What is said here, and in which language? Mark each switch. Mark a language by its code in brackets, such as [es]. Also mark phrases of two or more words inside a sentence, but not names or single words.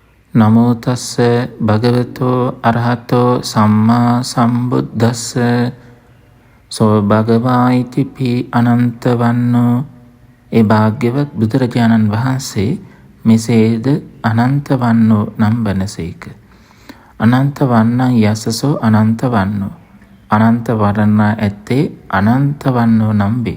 [pi] නමෝ තස්ස භගවතෝ අරහතෝ සම්මා සම්බුද්දස්ස සෝ භගවායිති පි අනන්ත වන්නෝ. [si] ඒ භාග්‍යවත් බුදුරජාණන් වහන්සේ මෙසේද අනන්ත වන්නෝ නම් වනසේක. [pi] අනන්ත වන්නං යසසෝ අනන්ත වන්නෝ. [si] අනන්ත වර්ණනා ඇත්තේ අනන්ත වන්නෝ නම් වේ.